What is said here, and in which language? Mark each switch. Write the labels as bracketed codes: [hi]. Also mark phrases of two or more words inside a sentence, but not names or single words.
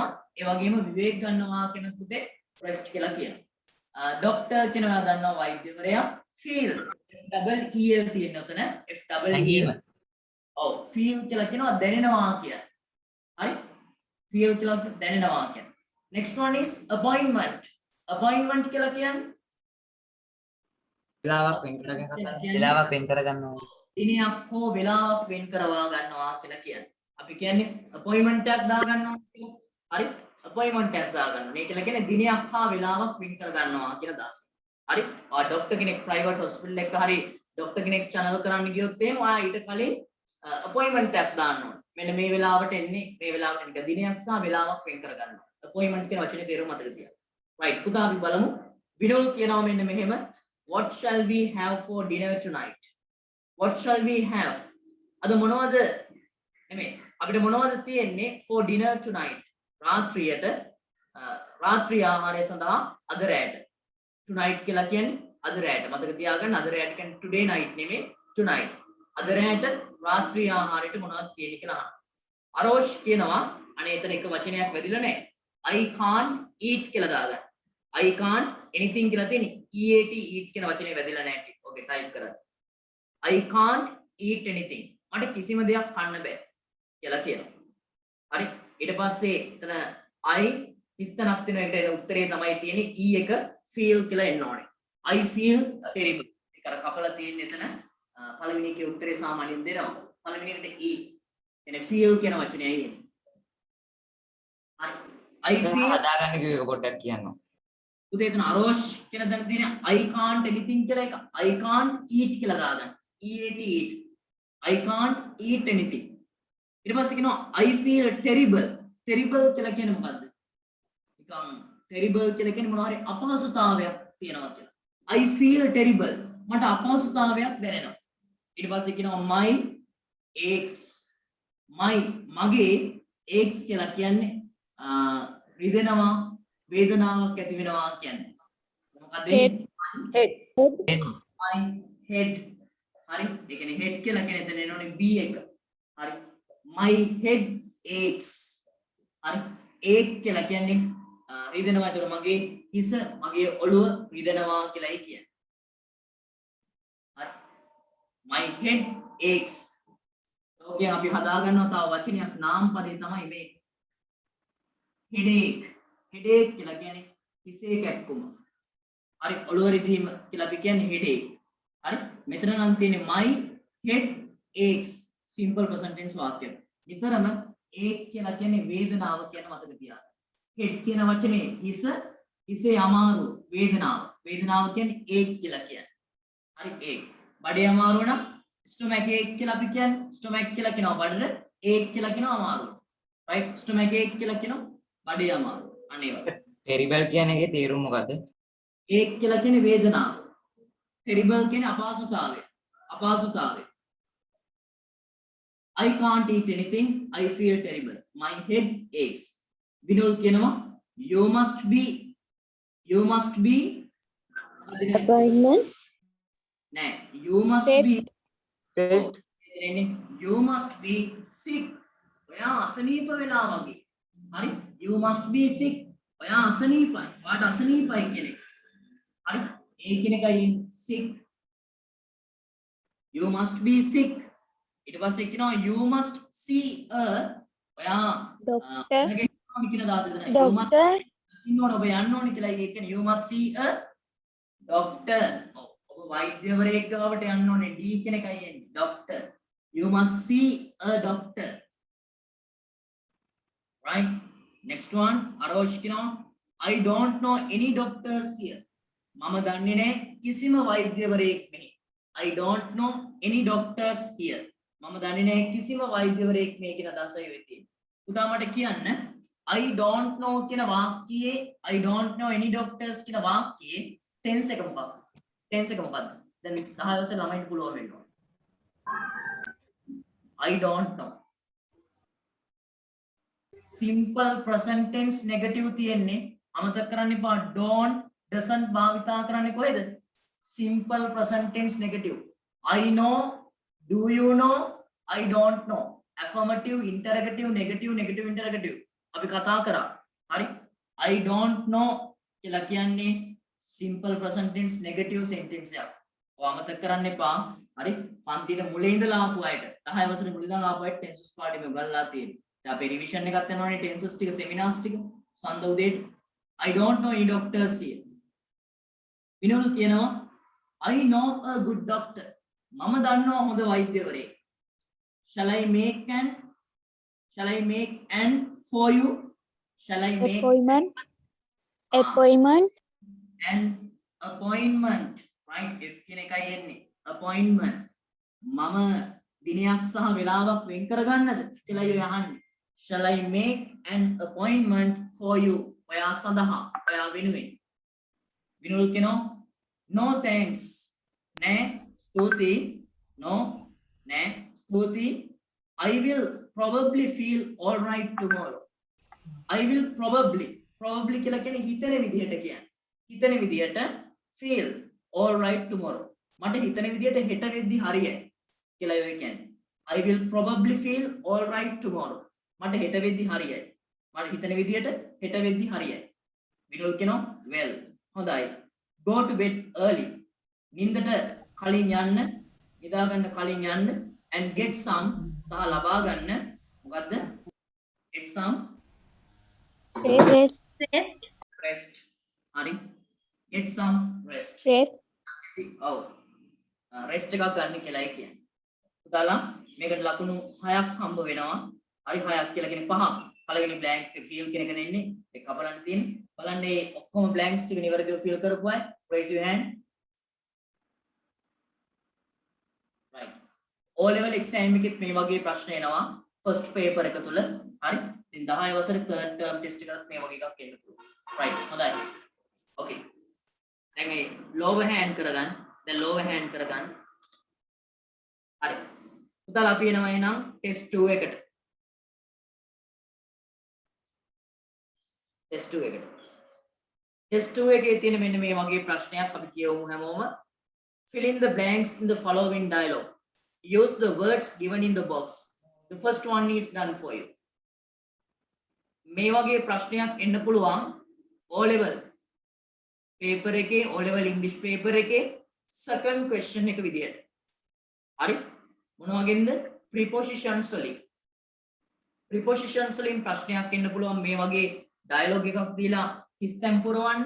[si] ඒ වගේම විවේක ගන්නවා කියන පුතේ rest කියලා කියනවා. doctor කියනවා දන්නවා වෛද්‍යවරයා. [en] feel double EL [si] තියෙන උතන [en] F double EL. [si] ඔව් feel කියලා කියනවා දැනෙනවා කියන්නේ. හරි feel කියලා දැනෙනවා කියන්නේ. [en] next one is appointment. [si] appointment කියලා කියන්නේ වෙලාවක් වෙන් කරගෙන වෙලාවක් වෙන් කරගන්නවා. දිනයක් හෝ වෙලාවක් වෙන් කරවා ගන්නවා කියලා කියන්නේ. අපි කියන්නේ appointment එකක් දා ගන්නවා කියලා. හරි appointment එකක් දා ගන්නවා. මේ කියලා කියන්නේ දිනයක් හා වෙලාවක් වෙන් කර ගන්නවා කියලා දාස. හරි ડોක්ටර් කෙනෙක් [en] private hospital [si] එකක හරි ડોක්ටර් කෙනෙක් channel කරන්න ගියොත් එහෙම ඔයා ඊට කලින් appointment එකක් දාන්න ඕනේ. මෙන්න මේ වෙලාවට එන්නේ මේ වෙලාවට එන්නේ දිනයක් සහ වෙලාවක් වෙන් කර ගන්නවා. appointment කියන වචනේ තේරුම මතක තියාගන්න. right පුතා අපි බලමු. විනෝල් කියනවා මෙන්න මෙහෙම [en] what shall we have for dinner tonight? what shall we have? [si] අද මොනවද නෙමෙයි අපිට මොනවද තියෙන්නේ [en] for dinner tonight? [si] රාත්‍රියට රාත්‍රී ආහාරය සඳහා අද රැයට. tonight කියලා කියන්නේ අද රැයට. මතක තියාගන්න අද රැයට කියන්නේ [en] today night [si] නෙමෙයි tonight. අද රැයට රාත්‍රී ආහාරයට මොනවද තියෙන්නේ කියලා අහන්න. අරෝෂ් කියනවා අනේ එතන එක වචනයක් වැදිලා නැහැ. [en] I can't eat [si] කියලා දාගන්න. [en] I can't anything [si] කියලා තියෙන්නේ [en] eat eat [si] කියන වචනේ වැදලා නැහැ ටික. [en] okay type [si] කරන්න. [en] I can't eat anything. [si] මට කිසිම දෙයක් කන්න බෑ කියලා කියනවා. හරි. ඊට පස්සේ එතන I ඉස්තනක් තියෙන එකට එන උත්තරේ තමයි තියෙන්නේ E එක feel කියලා එන්න ඕනේ. [en] I feel terrible. [si] ඒක අර කපලා තියෙන්නේ එතන පළවෙනි එකේ උත්තරේ සාමාන්‍යයෙන් දෙනවා. පළවෙනි එකට E. එනේ feel කියන වචනේ එන්නේ. හරි. [en] I feel [si] හදාගන්න කිව්ව එක පොඩ්ඩක් කියන්න. උදේ එතන අරෝෂ් කියන දන තියෙන [en] I can't anything [si] කියලා එක [en] I can't eat [si] කියලා දාගන්න. [en] eat eat. I can't eat anything. [si] ඊට පස්සේ කියනවා [en] I feel terrible. [si] terrible කියලා කියන්නේ මොකද්ද? නිකන් terrible කියලා කියන්නේ මොනවා හරි අපහසුතාවයක් තියෙනවා කියලා. [en] I feel terrible. [si] මට අපහසුතාවයක් දැනෙනවා. ඊට පස්සේ කියනවා [en] my aches. [si] මගේ aches කියලා කියන්නේ රිදෙනවා වේදනාවක් ඇති වෙනවා කියන්නේ. මොකද [en] head my head. [si] හරි. ඒ කියන්නේ head කියලා කියන්නේ එතන එනෝනේ B එක. හරි. [en] my head aches. [si] හරි. ache කියලා කියන්නේ රිදෙනවා. ඒතර මගේ හිස මගේ ඔළුව රිදෙනවා කියලායි කියන්නේ. හරි. [en] my head aches. [si] ඕකෙන් අපි හදා ගන්නවා තව වචනයක් නාම පදේ තමයි මේ headache. headache කියලා කියන්නේ හිසේ කැක්කුම. හරි ඔළුව රිදීම කියලා අපි කියන්නේ headache. හරි මෙතන නම් තියෙන්නේ [en] my head aches simple present tense [si] වාක්‍යයක්. විතරම ache කියලා කියන්නේ වේදනාව කියන මතක තියාගන්න. head කියන වචනේ හිසේ අමාරු වේදනාව. වේදනාව කියන්නේ ache කියලා කියන්නේ. හරි ache. බඩේ අමාරු නම් [en] stomach ache [si] කියලා අපි කියන්නේ. stomach කියලා කියනවා බඩට ache කියලා කියනවා අමාරු. [en] right stomach ache [si] කියලා කියනවා බඩේ අමාරු. අනේ වගේ. terrible කියන එකේ තේරුම මොකද්ද? ache කියලා කියන්නේ වේදනාව. terrible කියන්නේ අපහසුතාවය. [en] I can't eat anything. I feel terrible. My head aches. [si] විනෝල් කියනවා [en] you must be appointment නෑ you must Test. be test you must be sick. [si] ඔයා අසනීප වෙලා වගේ. [en] හරි you must be sick. [si] ඔයා අසනීපයි. වාට අසනීපයි කියන එක. හරි ඒ කියන එකයි sick. [en] you must be sick. [si] ඊට පස්සේ කියනවා [en] you must see a ඔයා doctor [si] කියන දාස දෙනවා [en] you must doctor [si] ඉන්නවනේ ඔබ යන්න ඕනේ කියලා ඒ කියන්නේ [en] you must see a doctor. [si] ඔබ වෛද්‍යවරයෙක් ගාවට යන්න ඕනේ D කියන එකයි එන්නේ doctor. [en] you must see a doctor. right next one අරෝෂ් කියනවා I don't know any doctors here. [si] මම දන්නේ නැහැ කිසිම වෛද්‍යවරයෙක් මෙහි. [en] I don't know any doctors here. [si] මම දන්නේ නැහැ කිසිම වෛද්‍යවරයෙක් මේ කියන අදහසයි ඔය තියෙන්නේ. උදා මට කියන්න [en] I don't know [si] කියන වාක්‍යයේ [en] I don't know any doctors [si] කියන වාක්‍යයේ tense එක මොකක්ද? tense එක මොකක්ද? දැන් 10 වසර ළමයින්ට පුළුවන් වෙන්න ඕනේ. [en] I don't know. simple present tense negative [si] තියෙන්නේ අමතක කරන්න එපා [en] don't doesn't [si] භාවිතා කරන්නේ කොහෙද? [en] simple present tense negative. I know, do you know, I don't know. affirmative interrogative negative interrogative [si] අපි කතා කරා. හරි [en] I don't know [si] කියලා කියන්නේ [en] simple present tense negative sentence [si] එකක්. ඔය අමතක කරන්න එපා. හරි පන්තියේ මුලින් ඉඳලා ආපු අයට 10 වසරේ මුලින් ඉඳලා ආපු අයට tenses පාඩම උගන්ලා තියෙනවා. දැන් අපි රිවිෂන් එකක් යනවානේ tenses ටික seminars ටික සඳ උදේට [en] I don't know any doctors here. [si] විනෝද කියනවා [en] I know a good doctor. [si] මම දන්නවා හොඳ වෛද්‍යවරයෙක්. [en] Shall I make an for you? Shall I make appointment an appointment? Right? [si] If කියන එකයි එන්නේ appointment. මම දිනයක් සහ වේලාවක් වෙන් කරගන්නද කියලා අහන්නේ. [en] Shall I make an appointment for you? [si] ඔයා සඳහා ඔයා වෙනුවෙන්. විනෝද කියනවා [en] no thanks. [si] නෑ ස්තුති. no නෑ ස්තුති. [en] I will probably feel all right tomorrow. I will probably [si] කියලා කියන්නේ හිතන විදිහට කියන්නේ. හිතන විදිහට [en] feel all right tomorrow. [si] මට හිතන විදිහට හෙට වෙද්දි හරියයි කියලා ඔය කියන්නේ. [en] I will probably feel all right tomorrow. [si] මට හෙට වෙද්දි හරියයි. මට හිතන විදිහට හෙට වෙද්දි හරියයි. විනෝල් කියනවා well. හොඳයි. [en] Go to bed early. [si] නින්දට කලින් යන්න, නිදා ගන්න කලින් යන්න [en] and get some [si] සහ ලබා ගන්න මොකද්ද? [en] get some Rest. rest. හරි. get some rest. Rest. [si] ඔව්. rest එකක් ගන්න කියලායි කියන්නේ. පුතාලා මේකට ලකුණු 6ක් හම්බ වෙනවා. හරි 6ක් කියලා කියන්නේ 5ක්. පළවෙනි [en] blank fill [si] කියන එක නෙන්නේ. ඒක කපලන්න තියෙන්නේ. බලන්න මේ ඔක්කොම blanks ටික නිවැරදිව fill කරපු අය [en] raise your hand. right. O level exam [si] එකෙත් මේ වගේ ප්‍රශ්න එනවා. [en] first paper [si] එක තුල. හරි. ඉතින් 10 වසරේ [en] third term test [si] එකකට මේ වගේ එකක් එන්න පුළුවන්. right. හොඳයි. okay. දැන් මේ [en] lower hand [si] කරගන්න. දැන් [en] lower hand [si] කරගන්න. හරි. පුතාලා අපි එනවා එහෙනම් test 2 එකට. test 2 එකට. test 2 එකේ තියෙන මෙන්න මේ වගේ ප්‍රශ්නයක් අපි කියවමු හැමෝම. [en] fill in the blanks in the following dialogue. Use the words given in the box. The first one is done for you. [si] මේ වගේ ප්‍රශ්නයක් එන්න පුළුවන් [en] O level paper [si] එකේ [en] O level English paper [si] එකේ [en] second question [si] එක විදියට. හරි? මොන වගේද? prepositions වලින්. prepositions වලින් ප්‍රශ්නයක් එන්න පුළුවන් මේ වගේ dialogue එකක් දීලා හිස්තැන් පුරවන්න.